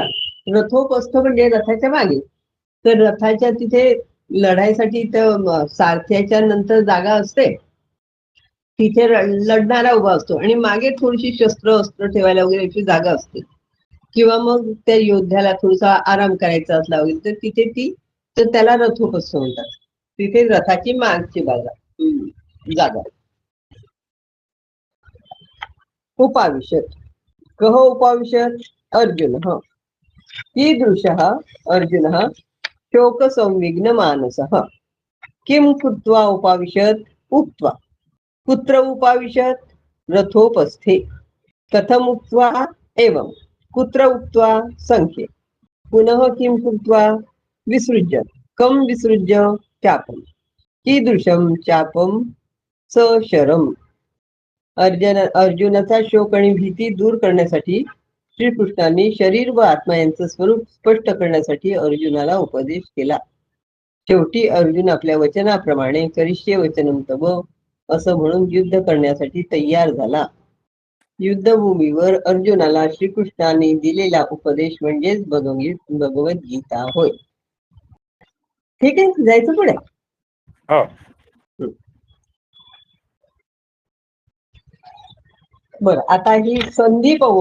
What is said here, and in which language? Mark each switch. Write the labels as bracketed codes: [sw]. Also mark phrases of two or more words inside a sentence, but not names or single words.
[mr] रथोपस्थ म्हणजे रथाच्या मागे. तर रथाच्या तिथे लढाईसाठी सारथ्याच्या नंतर जागा असते, तिथे लढणारा उभा असतो आणि मागे थोडीशी शस्त्र अस्त्र ठेवायला वगैरे याची जागा असते. किंवा मग त्या योद्ध्याला थोडासा आराम करायचा असला वगैरे तर तिथे तर त्याला रथोपस्थ म्हणतात. तिथे रथाची मागची जागा. [sa] उपाविशत कह उपाविशत अर्जुन कीदृशः अर्जुनः शोक संविघ्न मानसः किं कृत्वा उपाविशत उक्त्वा कुत्र उपाविशत रथोपस्थे कथम उक्त्वा एवं कुत्र उक्त्वा संख्ये पुनः किं कृत्वा विसृज्य कम विसृज्य चापम कीदृशम चापम सशरम. [mr] अर्जुनाचा शोक आणि भीती दूर करण्यासाठी श्रीकृष्णांनी शरीर व आत्मा यांचं स्वरूप स्पष्ट करण्यासाठी अर्जुनाला उपदेश केला. शेवटी अर्जुन आपल्या वचनाप्रमाणे [sa] करिष्ये वचनम तव [mr] असं म्हणून युद्ध करण्यासाठी तयार झाला. युद्धभूमीवर अर्जुनाला श्रीकृष्णांनी दिलेला उपदेश म्हणजेच भगवद्गीता होय. ठीक आहे, जायचं पुढे. हो. बर, आता ही संधी पाहू.